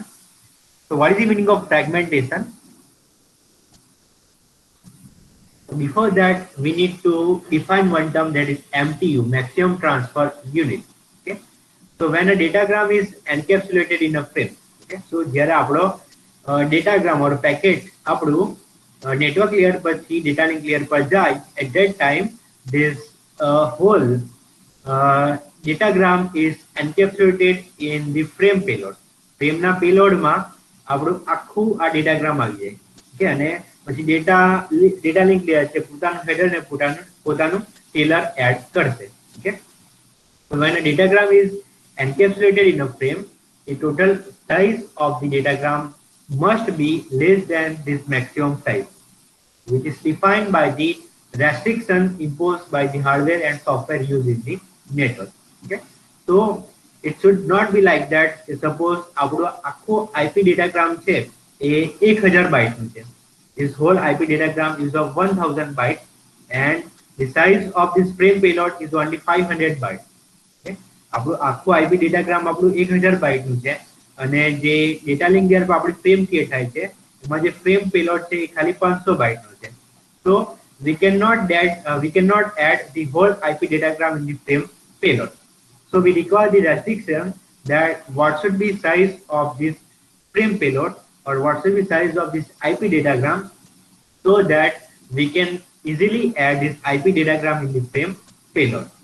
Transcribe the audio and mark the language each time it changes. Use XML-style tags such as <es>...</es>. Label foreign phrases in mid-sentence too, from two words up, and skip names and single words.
<en>So what is the meaning of fragmentation? Before that, we need to define one term, that is MTU, maximum transfer unit. Okay. So when a datagram is encapsulated in a frame, okay.</en> <gu>So જ્યારે આપણો</gu> <en>datagram or packet</en> <gu>આપણું</gu> <en>network layer</en> <gu>પરથી</gu> <en>data link layer</en> <gu>પર જાય,</gu> <en>at that time this whole datagram is encapsulated in the frame payload.</en> <gu>Frame ના payload માં આપણું આખું આ datagram આવી જાય. Okay, અને પછી</gu> <en>data link layer</en> <gu>છે પોતાનું header ને પોતાનું</gu> <en>tailor add</en> <gu>કરશે. Okay.</gu> <en>So when a datagram is encapsulated in a frame, the total size of the datagram must be less than this maximum size, which is defined by the restriction imposed by the hardware and software used in the network. Okay. So it should not be like that.</en> <gu>Suppose આપણો આખો</gu> <en>IP datagram</en> <gu>છે એ 1000 bytes નું છે.</gu> <en>This whole IP datagram is of 1000 bytes and the size of this frame payload is only 500 bytes.</en> <gu>આપણું આખું</gu> <en>IP datagram</en> <gu>આપણું 1000 બાઇટ નું છે અને જે</gu> <en>data link layer</en> <gu>પર આપણી</gu> <en>frame create</en> <gu>થાય છે એમાં જે</gu> <en>frame payload</en> <gu>છે એ ખાલી 500 બાઇટ નો છે.</gu> <en>So we cannot add the whole IP datagram in the frame payload. So we require the restriction that what should be size of this frame payload or what should be size of this IP datagram, so that we can easily add this IP datagram in the frame payload.</en>